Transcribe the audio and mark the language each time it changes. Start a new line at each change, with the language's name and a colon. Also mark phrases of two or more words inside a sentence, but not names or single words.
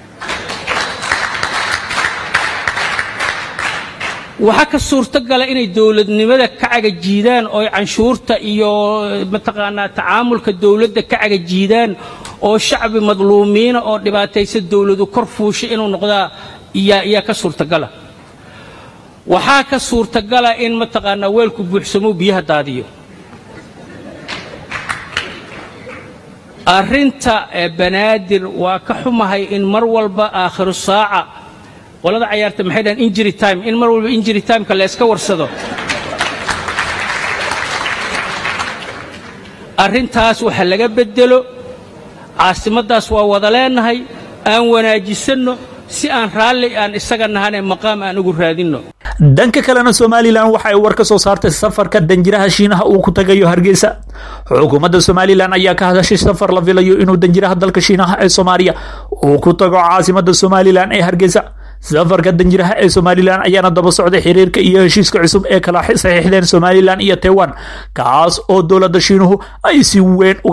Somali: waxaa ka suurtagala inay dawladnimada ka cagajiidaan oo canshuurta iyo mataqaanaa tacaamulka dawladda ka cagajiidaan oo shacbi madluumiina oo dhibaataysan dawladu kor fuushay inuu noqdaa iyaa ka suurtagala waxaa ka suurtagala in mataqaanaa weelku buuxsamo biyaha daadiyo arrinta banaadir waa ka xumahay in mar walba aakhiru saaca qolada ciyaarta maxay dhahan
English: injury time
Somali: in mar walba
English: injury time-
Somali: ka la iska warsado arrintaas waxa laga bedelo caasimaddaas waa wada leenahay aan wanaajisanno si aan raalli aan isaga nahanee maqaam aan ugu raadinno dhanka kalena Somaliland waxa ay war ka soo saartay safarka danjiraha Shiinaha uu ku tagayo Hargeysa xukuumadda Somaliland ayaa ka hadashay safar la filayo inuu danjiraha dalka Shiinaha ee Soomaaliya uu ku tago caasimadda Somaliland ee Hargeysa safarka danjiraha ee Somaliland ayaana daba socday xiriirka iyo heshiiska cusub ee kala saxiixdeen Somaliland iyo Taiwan kaas oo dawladda Shiinuhu ay si weyn uga